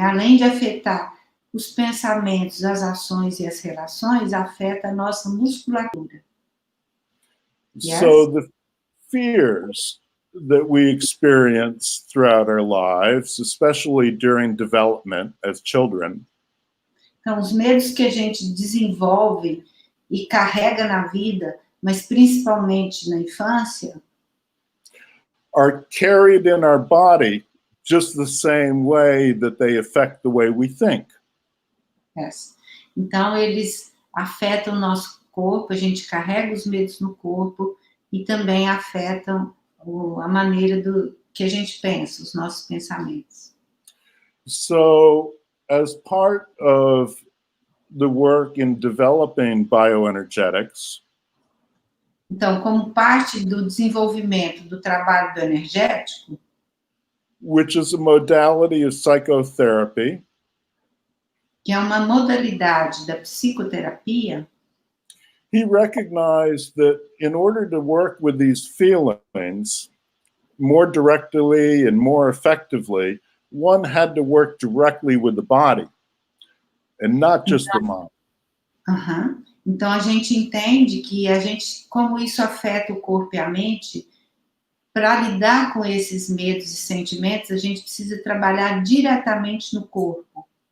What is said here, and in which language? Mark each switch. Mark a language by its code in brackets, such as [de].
[pt] Além de afetar os pensamentos, as ações e as relações, afeta a nossa musculatura. Yes? [en] So the fears that we experience throughout our lives, especially during development as children, [pt] então, os medos que a gente desenvolve e carrega na vida, mas principalmente na infância, [en] are carried in our body just the same way that they affect the way we think. Yes. [pt] Então, eles afetam o nosso corpo, a gente carrega os medos no corpo e também afetam a maneira que a gente pensa, os nossos pensamentos. [en] So, as part of the work in developing bioenergetics, [pt] então, como parte do desenvolvimento do trabalho bioenergético, [en] which is a modality of psychotherapy, [pt] que é uma modalidade da psicoterapia, [en] he recognized that in order to work with these feelings more directly and more effectively, one had to work directly with the body and not just the mind. Uhum. [pt] Então, a gente entende que como isso afeta o corpo e a mente, para lidar com esses medos e sentimentos, a gente precisa trabalhar diretamente no corpo.